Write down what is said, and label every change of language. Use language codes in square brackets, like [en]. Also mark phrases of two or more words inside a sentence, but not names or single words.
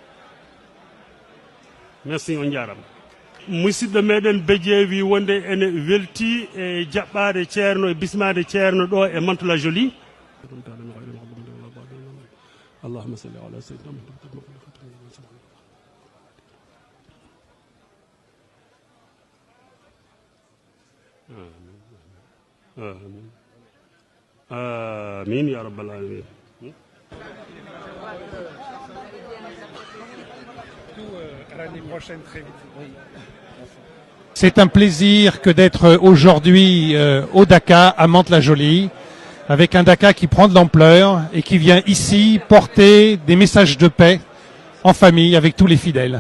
[ff] Merci on jarama. Musidɗo meɗen Bédié wi wonde ene welti e jaɓɓade ceerno e bismade ceerno ɗo e Mantes-la-Jolie. [ar] اللهم صل على سيدنا محمد. Amin. آمين يا رب العالمين. [fr] C'est un plaisir que d'être aujourd'hui au Daka à Mantes-la-Jolie, avec un Daka qui prend de l'ampleur et qui vient ici porter des messages de paix en famille avec tous les fidèles.